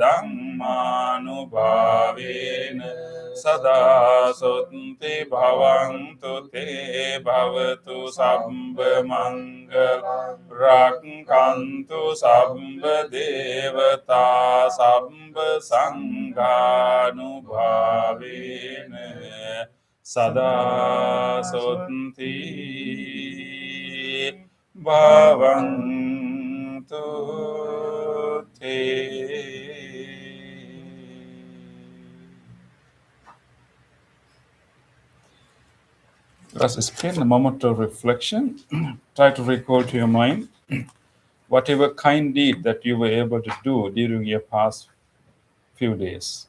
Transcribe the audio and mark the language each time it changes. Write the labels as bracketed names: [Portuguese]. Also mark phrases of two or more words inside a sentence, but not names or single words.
[Pali] dhammanubhavena sada sotthi bhavantu te bhavatu sabba mangala rakkantu sabba devata sabba sanghanubhavena sada sotthi bhavantu te. [English] Let us spend a moment of reflection. Try to recall to your mind whatever kind deed that you were able to do during your past few days.